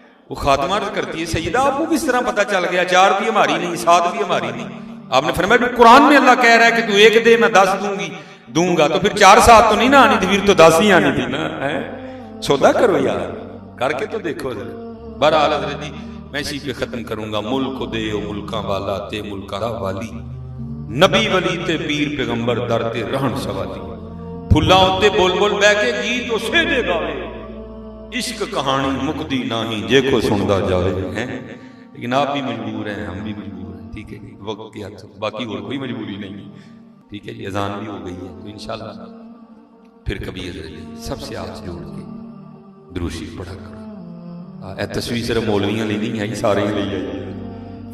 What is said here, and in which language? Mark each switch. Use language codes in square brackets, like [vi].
[ur] وہ خاتمہ عرض کرتی ہے سیدہ آپ کو کس طرح پتہ چل گیا 4 بھی ہماری نہیں 7 بھی ہماری نہیں؟ آپ نے فرمایا قرآن میں اللہ کہہ رہا ہے کہ تو 1 دے میں 10 دوں گا, تو پھر 4 7 تو نہیں نہ آنی تھی, پھر تو 10 ہی آنی تھی نا. سودا کرو یار, کر کے تو دیکھو. بہرحال حضرت جی میں اسی پہ ختم کروں گا. [pa] ملک دے او ملکاں والا تے ملکاں دا والی, نبی ولی تے پیر پیغمبر در تے رہن سوالی, پھلاں تے بول بول بہ کے گیت اسے دے گاوے, عشق کہانی مکدی نہیں جے کو سندا جاوے. [ur] لیکن آپ بھی مجبور ہیں, ہم بھی مجبور ہیں, ٹھیک ہے جی, وقت کے حد باقی اور کوئی مجبوری نہیں ہے, ٹھیک ہے جی. اذان بھی ہو گئی ہے, تو انشاءاللہ پھر کبھی سب سے آپ جوڑ کے درود شریف پڑھا کرو. [pa] اے تصویر صرف مولویاں لی نہیں ہے, سارے ہی لئی ہے.